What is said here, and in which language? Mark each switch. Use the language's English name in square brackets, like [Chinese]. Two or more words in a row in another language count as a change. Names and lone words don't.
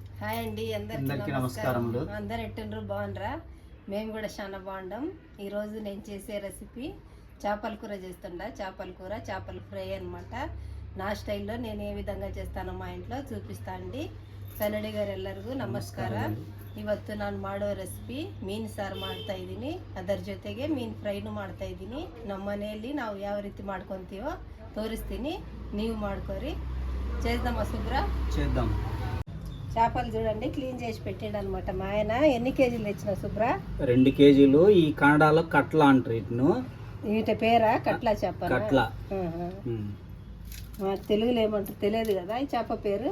[Telugu] హాయ్ అండి, అందరికీ నమస్కారములు. అందరు ఎట్టుండ్రు, బాగుండ్రా? మేము కూడా చాలా బాగుంటాం. ఈరోజు నేను చేసే రెసిపీ చేపల కూర చేస్తుండా. చేపల కూర, చేపల ఫ్రై అనమాట. నా స్టైల్లో నేను ఏ విధంగా చేస్తానో మా ఇంట్లో చూపిస్తా ಅಂಡಿ. [Kannada] ಕನ್ನಡಿ గారు ಎಲ್ಲರಿಗೂ ನಮಸ್ಕಾರ. ಇವತ್ತು ನಾನು ಮಾಡೋ ರೆಸಿಪಿ ಮೀನು ಸಾರು ಮಾಡ್ತಾ ಇದ್ದೀನಿ. ಅದರ ಜೊತೆಗೆ ಮೀನು ಫ್ರೈನು ಮಾಡ್ತಾ ಇದ್ದೀನಿ. ನಮ್ಮ ಮನೆಯಲ್ಲಿ ನಾವು ಯಾವ ರೀತಿ ಮಾಡ್ಕೊತೀವೋ ತೋರಿಸ್ತೀನಿ, ನೀವು ಮಾಡ್ಕೊರಿ. [Telugu] చేద్దామా శుభ్ర? చేద్దాం. చేపలు చూడండి, క్లీన్ చేసి పెట్టిండు అనమాట మా ఆయన. ఎన్ని కేజీలు తెచ్చిన శుభ్ర? 2 కేజీలు. ఈ కన్నడలో కట్ల అంటారు వీటిను. వీటి పేరా కట్ల చేప? కట్ల. తెలుగులో ఏమంటారు తెలియదు కదా ఈ చేప పేరు.